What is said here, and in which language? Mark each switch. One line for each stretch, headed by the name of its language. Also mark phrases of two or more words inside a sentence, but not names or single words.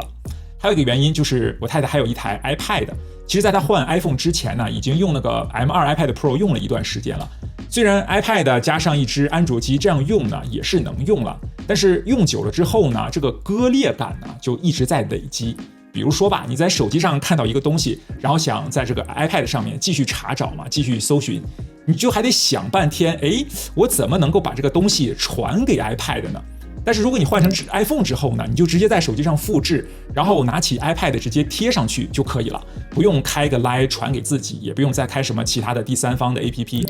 Chinese: 還有一個原因就是我太太還有一台 iPad， 其實在她換 iPhone 之前呢，已經用那個 M2 iPad Pro 用了一段時間了。雖然 iPad 加上一支安卓機這樣用呢也是能用了，但是用久了之後呢，這個割裂感呢就一直在累積。比如說吧，你在手機上看到一個東西，然后想在這個 iPad 上面繼續查找嘛，繼續搜尋，你就還得想半天，我怎麼能夠把這個東西傳給 iPad 呢？但是如果你換成 iPhone 之後呢，你就直接在手機上複製，然後拿起 iPad 直接貼上去就可以了，不用開個 Line 傳給自己，也不用再開什麼其他的第三方的 APP。